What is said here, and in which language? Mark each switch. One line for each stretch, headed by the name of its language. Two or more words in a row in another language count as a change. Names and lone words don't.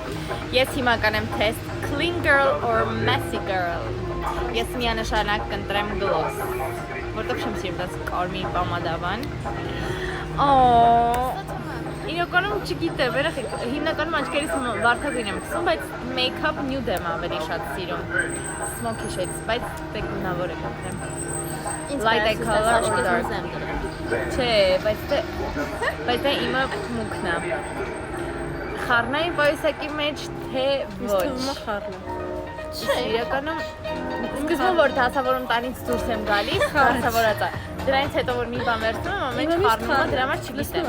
Armenian: Ես հիմա կանեմ
English: test clean girl or messy girl։
Armenian: Ես միանշանակ կընտրեմ gloss, որտեղ չեմ սիրում դաս կարմիր պամադավան։ Իրականում չգիտեմ, երեխեք, հիմնականում աչքերիս վարդագույն եմ քսում, բայց
English: make-up nude
Armenian: եմ ավելի շատ սիրում։
English: Smoky shades,
Armenian: բայց դե գունավոր է կընտրեմ։
English: Light eye color or dark։
Armenian: Չէ, բայց դե իմը մուքն է։ Խառնային պայուսակի մեջ թե ոչ։ Թվում է խառնա։ Չէ, իրականում սկզբում որ դասավորում տանից դուրս եմ գալիս, դասավորած է։ Դրանից հետո որ մի բան վերցնում եմ, ամեն ինչ խառնում եմ, դրա համար չգիտեմ։